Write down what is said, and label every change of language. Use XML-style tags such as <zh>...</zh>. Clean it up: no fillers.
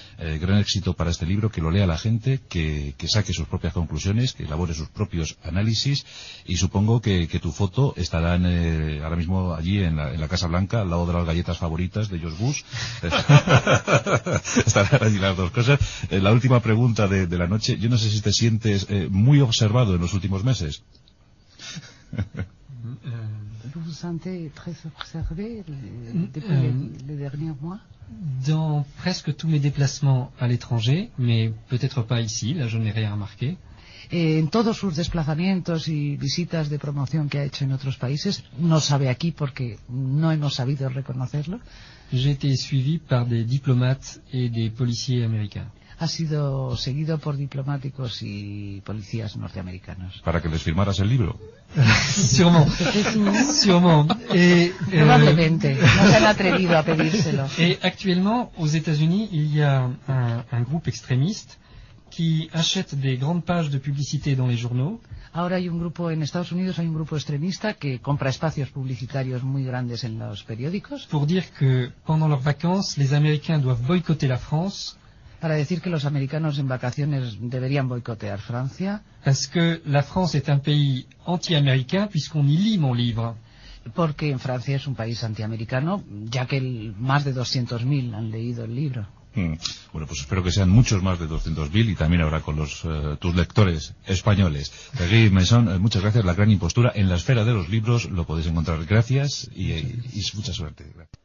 <es>Gran éxito para este libro, que lo lea la gente, que saque sus propias conclusiones, que elabore sus propios análisis, y supongo que tu foto estará ahora mismo allí en la Casa Blanca, al lado de las galletas favoritas de George Bush. Estarán allí las dos cosas. La última pregunta de la noche, yo no sé si te sientes muy observado en los últimos meses.</es> <fr>Vous vous sentez très observé depuis les derniers mois? Dans presque tous mes déplacements à l'étranger, mais peut-être pas ici, là je n'ai rien remarqué.</fr> <es>En todos sus desplazamientos y visitas de promoción que ha hecho en otros países, no sabe aquí porque no hemos sabido reconocerlo.</es> <fr>J'ai été suivi par des diplomates et des policiers américains.</fr> <es>Ha sido seguido por diplomáticos y policías norteamericanos. ¿Para que les firmaras el libro?</es> <fr>Sûrement. Sûrement.</fr> <es>Probablemente. No se han atrevido a pedírselo.</es> <fr>Et actuellement, aux États-Unis, il y a un groupe extrémiste qui achète des grandes pages de publicité dans les journaux.</fr> <es>Ahora hay un grupo en Estados Unidos, hay un grupo extremista que compra espacios publicitarios muy grandes en los periódicos.</es> <fr>Pour dire que pendant leurs vacances, les Américains doivent boycotter la France.</fr> <es>Para decir que los americanos en vacaciones deberían boicotear Francia.</es> <fr>Parce que la France est un pays anti-américain puisqu'on y lit mon livre.</fr> <es>Porque en Francia es un país antiamericano, ya que más de 200.000 han leído el libro. Bueno, pues espero que sean muchos más de 200.000 y también habrá con los tus lectores españoles. Thierry Meyssan, muchas gracias. La Gran Impostura, en la esfera de los libros, lo podéis encontrar. Gracias y mucha suerte. Gracias.</es>